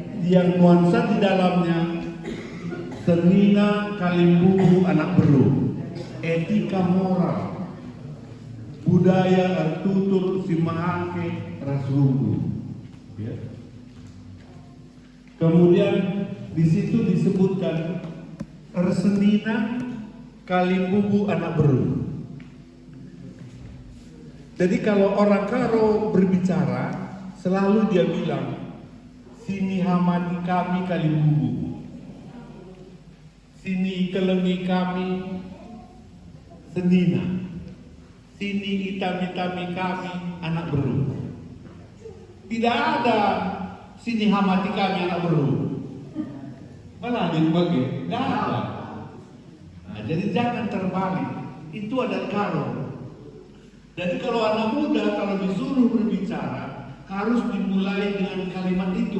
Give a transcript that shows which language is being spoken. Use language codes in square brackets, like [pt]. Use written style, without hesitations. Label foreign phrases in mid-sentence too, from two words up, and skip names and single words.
[id] yang nuansa di dalamnya Senina Kalimbubu [btx] anak beru, [id] etika moral, budaya artutur simahake rasulunggu. Ya. Kemudian di situ disebutkan Senina Kalimbubu [btx] anak beru. [id] Jadi kalau orang Karo berbicara, selalu dia bilang, [btx] sini hamati kami Kalimbubu, sini kelengi kami Senina, sini itami-tami kami anak beru. [id] Tidak ada [btx] sini hamati kami anak beru. [id] Malah dibagi, tidak ada. Nah, jadi jangan terbalik. Itu adalah Karo. Jadi kalau anak muda kalau disuruh berbicara harus dimulai dengan kalimat itu.